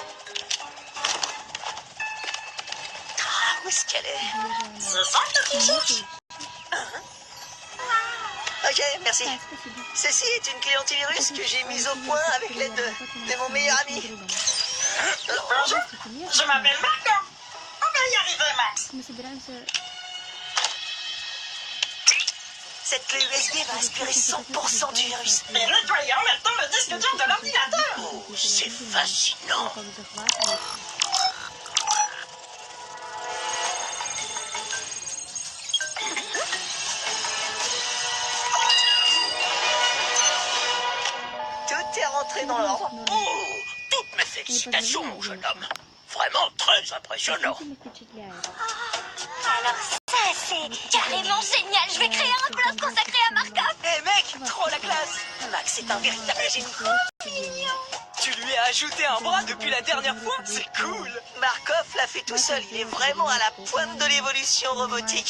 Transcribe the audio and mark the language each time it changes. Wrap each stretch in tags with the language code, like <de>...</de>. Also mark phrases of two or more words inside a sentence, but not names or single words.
<fr>Ah, où est-ce qu'elle est? C'est ça que tu cherches? Ok, merci. Ceci est une clé antivirus que j'ai mise au point avec l'aide de mon meilleur ami. Bonjour, je m'appelle Marco. On va y arriver, Max.</fr> <ru>Мы собираемся...</ru> <fr>Cette clé USB va aspirer 100% du virus. Et nettoyer en même temps le disque dur de l'ordinateur. Oh, c'est fascinant.</fr> <ru>Как захватывает.</ru> <fr>Tout est rentré dans l'ordre. Oh, toutes mes félicitations, mon jeune homme. Vraiment très impressionnant.</fr> <ru>Действительно впечатляет.</ru> <fr>Alors ça, c'est carrément génial. Je vais créer un blog consacré à Markov. Hé mec, trop la classe. Max est un véritable génie. Tu lui as ajouté un bras depuis la dernière fois? C'est cool. Markov l'a fait tout seul. Il est vraiment à la pointe de l'évolution robotique.</fr>